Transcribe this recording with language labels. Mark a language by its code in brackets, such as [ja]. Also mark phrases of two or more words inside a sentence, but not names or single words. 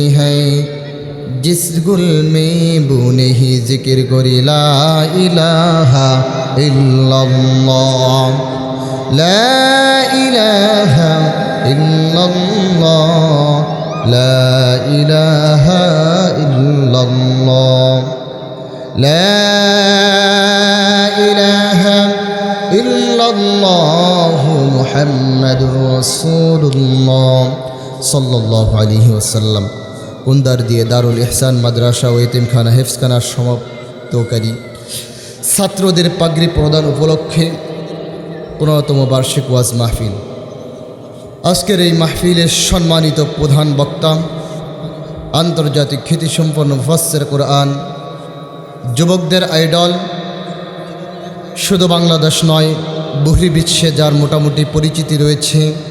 [ur] ہے جس گل میں بو نہیں ذکر کری [ar] لا الہ الا اللہ لا الہ الا اللہ لا الہ الا اللہ لا الہ الا اللہ محمد رسول اللہ صلى الله عليه وسلم. [bn] কুন্দার দিয়ে দারুল ইহসান মাদ্রাসা ও এতিমখানা হেফজখানার সমাপ্তকারী ছাত্রদের পাগড়ি প্রদান উপলক্ষে 15তম বার্ষিক ওয়াজ মাহফিল। আজকের এই মাহফিলের সম্মানিত প্রধান বক্তা আন্তর্জাতিক খ্যাতিসম্পন্ন মুফাসসির কোরআন, যুবকদের আইডল, শুধু বাংলাদেশ নয় বহির্বিশ্বে যার মোটামুটি পরিচিতি রয়েছে।